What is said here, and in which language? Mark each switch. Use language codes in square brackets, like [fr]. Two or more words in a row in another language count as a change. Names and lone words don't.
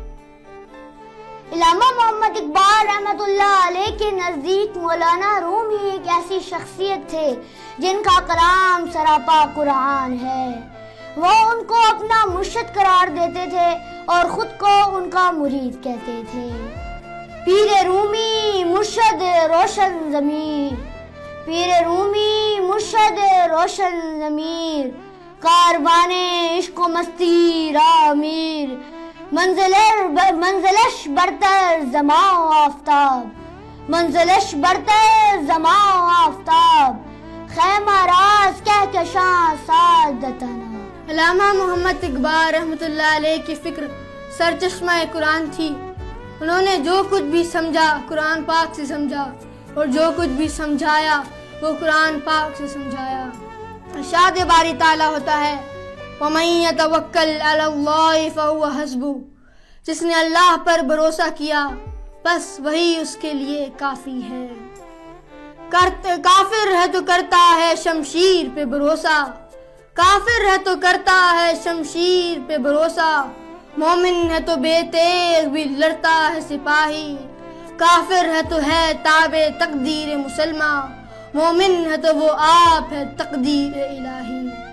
[ur] علامہ محمد اقبال رحمۃ اللہ علیہ کے نزدیک مولانا روم ہی ایک ایسی شخصیت تھے جن کا کلام سراپا قرآن ہے۔ وہ ان کو اپنا مرشد قرار دیتے تھے اور خود کو ان کا مرید کہتے تھے۔ [fa] پیر رومی مرشد روشن ضمیر، پیر رومی مرشد روشن ضمیر، کاروان عشق و مستی راہ میر، منزلش برتر زماں و آفتاب، منزلش برتر زماں و آفتاب، خیمہ راز کہکشاں سعادتنا۔ [ur] علامہ محمد اقبال رحمۃ اللہ علیہ کی فکر سرچشمہ قرآن تھی۔ انہوں نے جو کچھ بھی سمجھا قرآن پاک سے سمجھا، اور جو کچھ بھی سمجھایا وہ قرآن پاک سے سمجھایا۔ ارشاد باری تعالیٰ ہوتا ہے [ar] وَمَن يَتَوَكَّلْ عَلَى اللَّهِ فَهُوَ حَسْبُهُ، [ur] جس نے اللہ پر بھروسہ کیا بس وہی اس کے لیے کافی ہے۔ کافر ہے تو کرتا ہے شمشیر پہ بھروسہ، کافر ہے تو کرتا ہے شمشیر پہ بھروسہ، مومن ہے تو بے تیغ بھی لڑتا ہے سپاہی، کافر ہے تو ہے تابع تقدیر مسلمہ، مومن ہے تو وہ آپ ہے تقدیر الہی۔